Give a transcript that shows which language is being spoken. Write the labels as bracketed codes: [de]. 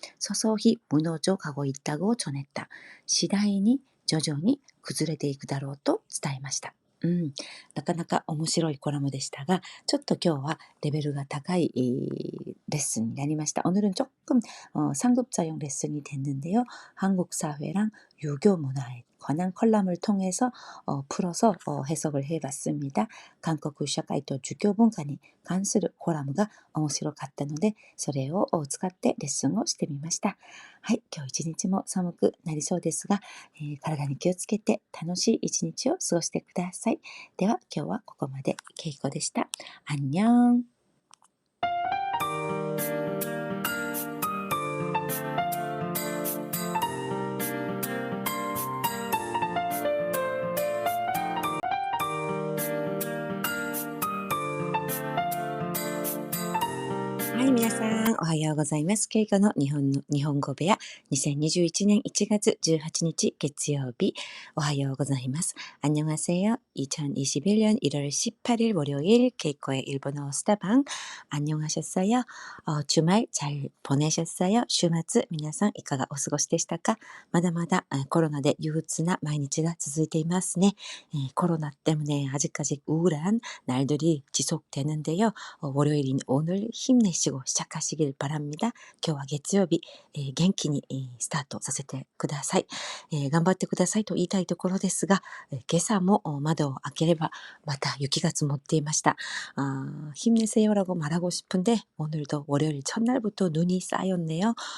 [ko] 서서히 무너져 가고 있다고 전했다. [ja] 次第に徐々に崩れていくだろうと伝えました。なかなか面白いコラムでしたが、ちょっと今日はレベルが高いレッスンになりました。 [ko] 오늘은 조금 상급자용 레슨이 됐는데요. 한국 사회랑 유교 문화에 관한 컬럼을 통해서 풀어서 해석을 해봤습니다. [ja] 한국社会と儒教文化に関するコラムが面白かったので、それを使ってレッスンをしてみました。はい、今日一日も寒くなりそうですが、体に気をつけて楽しい一日を過ごしてください。では今日はここまで。けいこでした。 [ko] 안녕。 [ja] はい、皆さん、おはようございます。ケイコの日本語部屋、2021年1月18日月曜日、おはようございます。 [ko] 안녕하세요. 2021년 1월 18일 월요일 케이코의 일본어 스타방. 안녕하셨어요? 주말 잘 보내셨어요? [ja] 週末、皆さんいかがお過ごしでしたか？まだまだコロナで憂鬱な毎日が続いていますね。 [ko] 코로나 때문에 아직까지 우울한 날들이 지속되는데요. 월요일인 오늘 힘내시고 시작하시길 바랍니다. [ja] 今日は月曜日、元気に、スタートさせてください。頑張ってくださいと言いたいところですが、今朝も窓を開ければまた雪が積もっていました。 [ko] 힘내세요라고 말하고 싶은데 오늘도 월요일 첫날부터 눈이 쌓였네요.